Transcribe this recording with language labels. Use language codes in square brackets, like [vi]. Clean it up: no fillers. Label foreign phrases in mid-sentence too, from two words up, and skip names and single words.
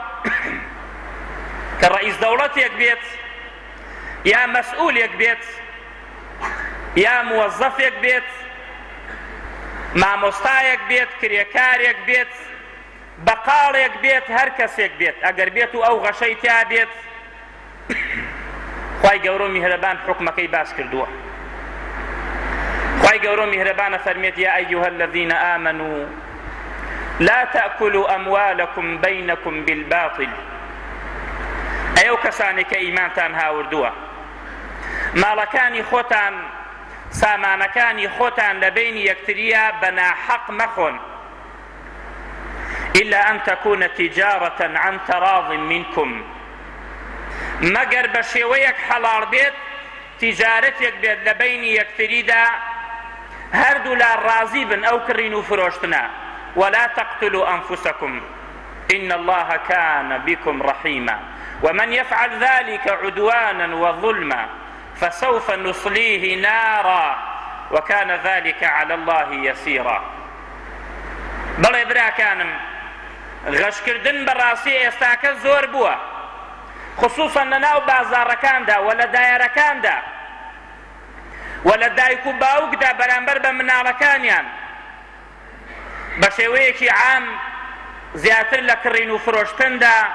[ckb] کە ڕئیس دەوڵەتێک بێت یا مەسئولێک بێت یا موەزەفێک بێت مامۆستایەک بێت کرێکارێک بێت بەقاڵێک بێت هەر کەسێک بێت ئەگەر بێت و ئەو غەشەی تیا بێت خوای گەورە میهرەبان حکمەکەی باس کردووە. خوای گەورە میهرەبانە فەرمێت [ar] یا ئەیها الذین آمنوا لا تأكلوا أموالكم بينكم بالباطل. [ckb] ئەو کەسانی کە ئیمانتان هاوردووە ماڵەکانی خۆتان سامانەکانی خۆتان لە بینی یەکتریە بە ناحەق مەخۆن [ar] إلا أن تكون تجارة عن تراض منكم [ckb] مەگەر بە شێوەیەک حەڵاڵ بێت تیجارەتێک بێت لە بینی یەکتریدا هەردوو لا ڕازی بن ئەو کڕین و فرۆشتنە. [ar] ولا تقتلوا أنفسكم إن الله كان بكم رحيما ومن يفعل ذلك عدوانا وظلما فسوف نصليه نارا وكان ذلك على الله يسيرا. [ckb] بەڵێ براکانم غەشکردن بەڕاستی ئێستاکە زۆر بووە خصوصا لەناو بازاڕەکاندا و لە دایرەکاندا و لە دایک و باوکدا بەرامبەر بە مناڵەکانیان بە شێوەیەکی عام زیاتر لە کڕین و فرۆشتندا